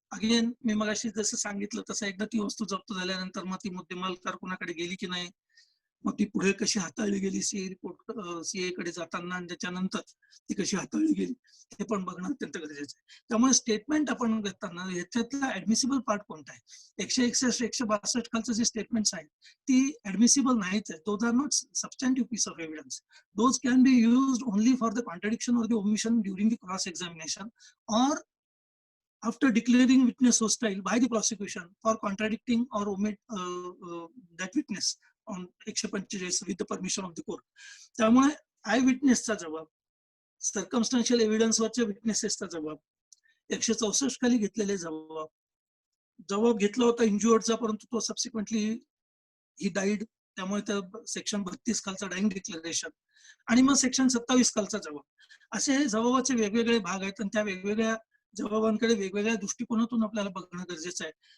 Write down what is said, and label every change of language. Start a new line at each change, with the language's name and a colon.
Marathi: Again मी मगाशी जसं सांगितलं तसं एकदा ती वस्तू जप्त झाल्यानंतर मग ती मुद्देमाल कारकुनाकडे गेली की नाही, मग ती पुढे कशी हाताळली गेली सीए रिपोर्ट सीए कडे जाताना, आणि त्याच्यानंतर ती कशी हाताळली गेली हे पण बघणं अत्यंत गरजेचं आहे. त्यामुळे स्टेटमेंट आपण घेताना ह्याच्यातला ऍडमिसिबल पार्ट कोणता आहे, 161, 162 खालचं जे स्टेटमेंट्स आहेत ती ऍडमिसिबल नाहीच आहे.
English: Those are not substantive piece of evidence. Those can be used only for the contradiction or the omission during the cross examination or after declaring witness hostile by the prosecution for contradicting or omit that witness on 145 with the permission of the court.
Marathi: त्यामुळे I विटनेसचा जबाब, सर्कमस्टन्शियल evidence वरच्या विटनेसेसचा जबाब, 164 खाली घेतलेले जबाब घेतला होता इंज्युअर्डचा, परंतु तो सबसिक्वेंटली ही डाईड, त्यामुळे त्या सेक्शन 32 खालचा डाईंग डिक्लेरेशन, आणि मग सेक्शन 27 खालचा जबाब, असे हे जबाबाचे वेगवेगळे भाग आहेत. आणि त्या वेगवेगळ्या जबाबांकडे वेगवेगळ्या दृष्टिकोनातून आपल्याला बघणं गरजेचं आहे.